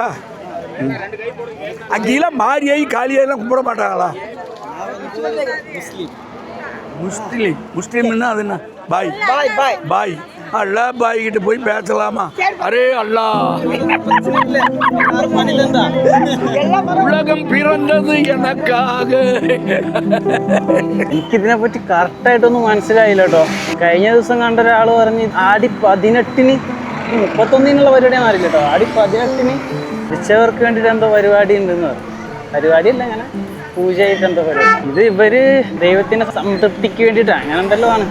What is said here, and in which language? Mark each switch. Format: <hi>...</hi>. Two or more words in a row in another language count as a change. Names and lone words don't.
<ta>அங்கெல்லாம் மாரியாய் காளியாயெல்லாம் கும்பிட மாட்டாங்களா? முஸ்லீம்னா அது என்ன? பாய் பாய் அல்லா பாய் கிட்ட போய் பேசலாமா? அரே அல்லா, உலகம் பிறந்தது எனக்காக.</ta> <ml>എനിക്കിതിനെ പറ്റി കറക്റ്റായിട്ടൊന്നും മനസ്സിലായില്ല കേട്ടോ. കഴിഞ്ഞ ദിവസം കണ്ട ഒരാൾ പറഞ്ഞ് ആടി 18-ന് 31-നുള്ള പരിപാടിയാണെന്ന് അറിയില്ല കേട്ടോ. ആടി 18-ന് ഉച്ചവർക്ക് വേണ്ടിയിട്ട് എന്തോ പരിപാടി ഉണ്ടെന്ന് പറഞ്ഞു. പരിപാടിയല്ല, അങ്ങനെ പൂജയായിട്ട് എന്തോ പരിപാടി. ഇത് ഇവര് ദൈവത്തിന്റെ സംതൃപ്തിക്ക് വേണ്ടിയിട്ട് അങ്ങനെ എന്തെല്ലോ ആണ്.</ml>